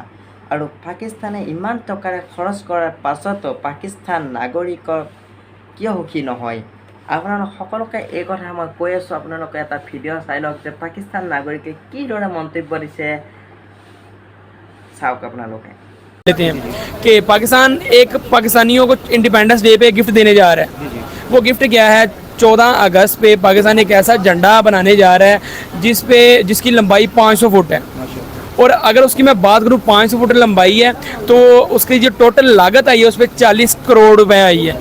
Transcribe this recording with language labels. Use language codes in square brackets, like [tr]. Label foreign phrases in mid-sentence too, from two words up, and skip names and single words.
[as] আৰু পাকিস্তানে ইমান টকাৰে খৰচ কৰাৰ পাছতো পাকিস্তান নাগৰিকক কিয় সুখী নহয়? আপোনালোক সকলোকে এই কথা মই কৈ আছোঁ, আপোনালোকে এটা ভিডিঅ' চাই লওক যে পাকিস্তান নাগৰিকে কিদৰে মন্তব্য দিছে, চাওক আপোনালোকে। [hi] लेते हैं कि पाकिस्तान एक पाकिस्तानियों को [en] independence day [hi] पे गिफ्ट देने जा रहा है। वो गिफ्ट क्या है? 14 अगस्त पे पाकिस्तान एक ऐसा झंडा बनाने जा रहा है जिसकी लंबाई 500 फुट है। और अगर उसकी मैं बात करूँ 500 फुट लंबाई है, तो उसकी जो टोटल लागत आई है उस पर 40 करोड़ रुपए आई है।